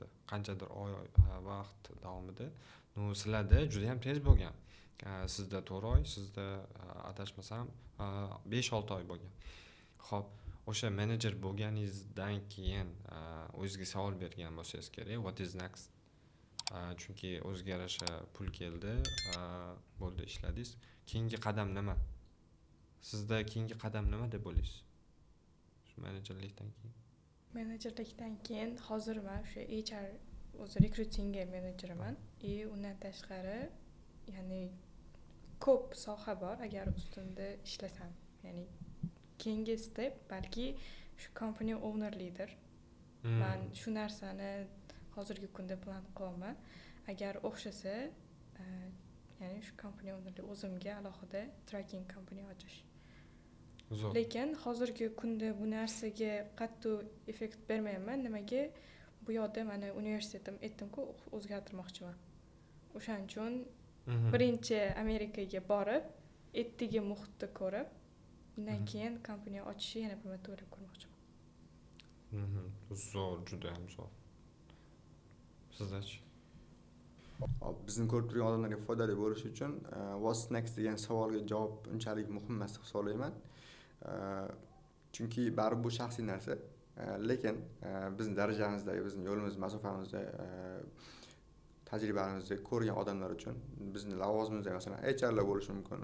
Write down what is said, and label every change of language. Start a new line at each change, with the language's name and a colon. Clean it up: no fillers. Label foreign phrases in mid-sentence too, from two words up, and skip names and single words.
Uzbek: Qanchadir oy vaqt davomida. Sizlarda juda ham tez bo'lgan. Sizda 4 oy, sizda adashmasam 5-6 oy bo'lgan. Xo'p, o'sha menejer bo'lganingizdan keyin o'zingizga savol bergan bo'lsangiz kerak,
English: what is next?
Uzbek: Chunki o'ziga yarasha pul keldi, bo'ldi, ishladingiz. Keyingi qadam nima? Sizda keyingi qadam nima deb o'ylaysiz? Shu menejerlikdan keyin. Menejerlikdan keyin hozir men o'sha HR o'zi rekrutingga menejeriman. Undan tashqari, ya'ni ko'p soha bor agar ustimda ishlasam. Ya'ni keyingi step balki shu
English: company owner leader.
Uzbek: Men shu narsani hozirgi kunda plan qilaman. Agar o'xshasa, ya'ni shu
English: company ownerlik
Uzbek: o'zimga alohida
English: tracking company
Uzbek: ochish. Lekin hozirgi kunda bu narsaga qattiq effekt bermayman. Nimaga? Bu yoqda mana universitetim aytdim-ku, o'zgartirmoqchiman. O'shaning uchun birinchi Amerikaga borib, ertaga muhitni ko'rib, undan keyin kompaniya ochishni yana bir marta o'ylab ko'rmoqchiman. Zo'r, juda ham zo'r. Sizdachi? Bizni ko'rib turgan odamlarga foydali bo'lishi uchun
English: what's next
Uzbek: degan savolga javob unchalik muhim emas deb hisoblayman. Chunki baribir bu shaxsiy narsa. Lekin bizning darajamizdagi, bizning yo'limiz, masofamizda, tajribamizda ko'rgan odamlar uchun, bizning lavozimimizda masalan HRlar bo'lishi mumkin.